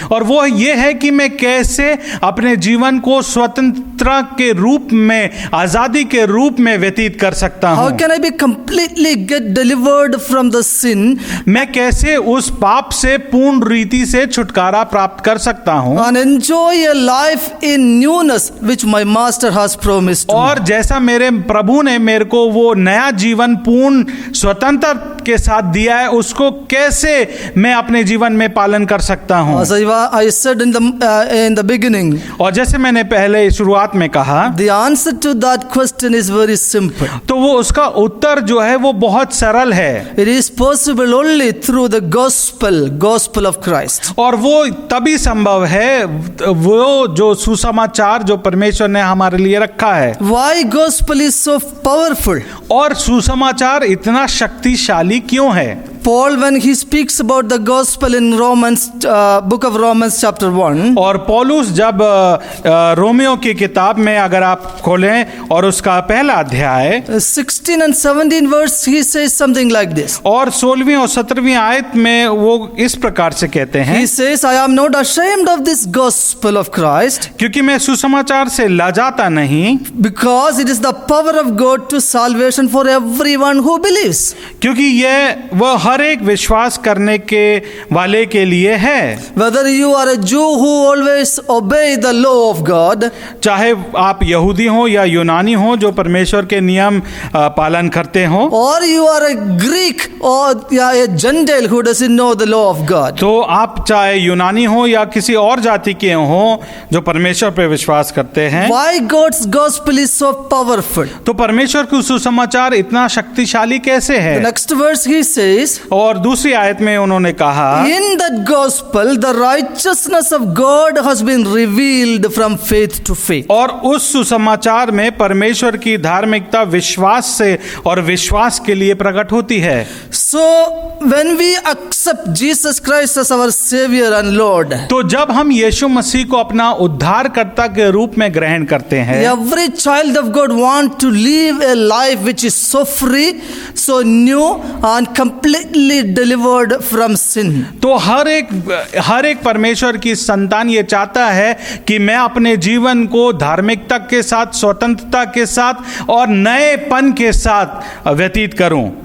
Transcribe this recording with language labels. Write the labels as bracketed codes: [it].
[hi] और वो ये है कि मैं कैसे अपने जीवन को स्वतंत्रता के रूप में, आजादी के रूप में व्यतीत कर सकता [en] How [hi] हूँ? [en] can I be completely get delivered from the sin [hi] मैं कैसे उस पाप से पूर्ण रीति से छुटकारा प्राप्त कर सकता हूँ? [en] and enjoy a life in newness which my master has promised to me? [hi] और जैसा मेरे प्रभु ने मेरे को वो नया जीवन पूर्ण स्वतंत्रता के साथ दिया है, उसको कैसे मैं अपने जीवन में पालन कर सकता हूँ? [en] As I said in the beginning, [hi] और जैसे मैंने पहले शुरुआत में कहा, [en] the answer to that question is very simple. [hi] तो वो उसका उत्तर जो है वो बहुत सरल है, [en] It is possible only through the gospel of Christ. [hi] और वो तभी संभव है, वो जो सुसमाचार जो परमेश्वर ने हमारे लिए रखा है। [en] Why gospel is so powerful? [hi] और सुसमाचार इतना शक्तिशाली क्यों है? [en] Paul, when he speaks about the gospel in book of Romans chapter 1, [hi] और पौलुस जब रोमियो की किताब में अगर आप खोलें और उसका पहला अध्याय [en] 16 and 17 verse, he says something like this. [hi] और 16वीं और 17वीं आयत में वो इस प्रकार से कहते हैं, [en] He says, I am not ashamed of this gospel of Christ, [hi] क्योंकि मैं सुसमाचार से लजाता नहीं, [en] because it is the power of God to salvation for everyone who believes. [hi] क्योंकि यह वह हर एक विश्वास करने के वाले के लिए है। [en] Whether you are a Jew who always obey the law of God, [hi] चाहे आप यहूदी हो या यूनानी हो जो परमेश्वर के नियम पालन करते हो, [en] or you are a Greek or a Gentile who doesn't know the law of God. [hi] तो आप चाहे यूनानी हो या किसी और जाति के हो जो परमेश्वर पे विश्वास करते हैं, [en] Why God's gospel is so powerful? [hi] तो परमेश्वर का सुसमाचार इतना शक्तिशाली कैसे [en] The [hi] है? [en] next verse he says, [hi] और दूसरी आयत में उन्होंने कहा, [en] in that gospel the righteousness of God has been revealed from faith to faith. [hi] और उस सुसमाचार में परमेश्वर की धार्मिकता विश्वास से और विश्वास के लिए प्रकट होती है। [en] So when we accept Jesus Christ as our Savior and Lord, [hi] तो जब हम यीशु मसीह को अपना उद्धारकर्ता के रूप में ग्रहण करते हैं, [en] every child of God want to live a life which is so free, so new and completely delivered from sin. [hi] तो हर एक परमेश्वर की संतान ये चाहता है कि मैं अपने जीवन को धार्मिकता के साथ, स्वतंत्रता के साथ और नएपन के साथ व्यतीत करूं।